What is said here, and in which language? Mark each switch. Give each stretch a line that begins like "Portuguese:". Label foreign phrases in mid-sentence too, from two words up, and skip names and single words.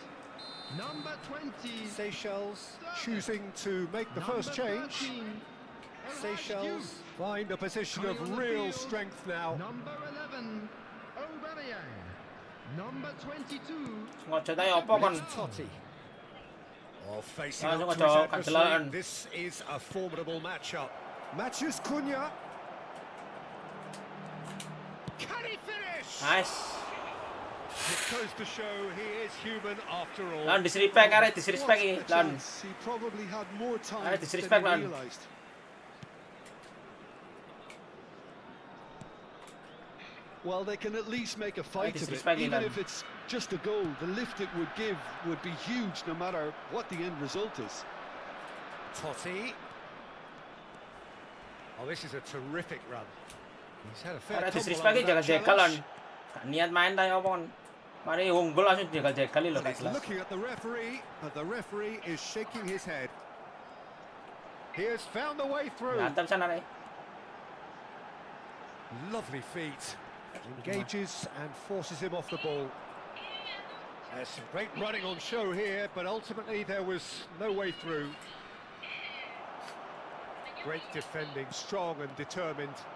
English: Number 20. Seychelles choosing to make the first change. 13. Seychelles find a position of real strength now. Number 11. Aubameyang. Number 22.
Javanese: Ngojo ta ya apa kon?
English: Totti. Oh, facing
Javanese: Langsung
English: up to
Javanese: aja,
English: his
Javanese: kancelan.
English: adversary. This is a formidable matchup. Matthews Cunha. Can he finish? Nice. It goes to show he is human after all.
Javanese: Lan disrespect arek disrespect iki,
English: What a
Javanese: lan.
English: chance. He probably had more time Ah, than
Javanese: disrespect,
English: he
Javanese: man.
English: realised. Well, they can at least make a fight of it,
Javanese: disrespect,
English: even
Javanese: man.
English: if it's just a goal. The lift it would give would be huge, no matter what the end result is. Totti. Oh, this is a terrific run. He's had a fair
Javanese: Arek
English: tumble
Javanese: disrespect
English: under
Javanese: iki
English: that
Javanese: jaga-jaga lan.
English: challenge.
Javanese: Gak niat main ta ya apa kon? Mari unggul langsung jegal-jegal lho
English: He's
Javanese: kelas.
English: looking at the referee, but the referee is shaking his head. He has found the way through.
Javanese: Mantap sana Rey.
English: Lovely feet. Engages and forces him off the ball. There's some great running on show here, but ultimately there was no way through. Great defending, strong and determined.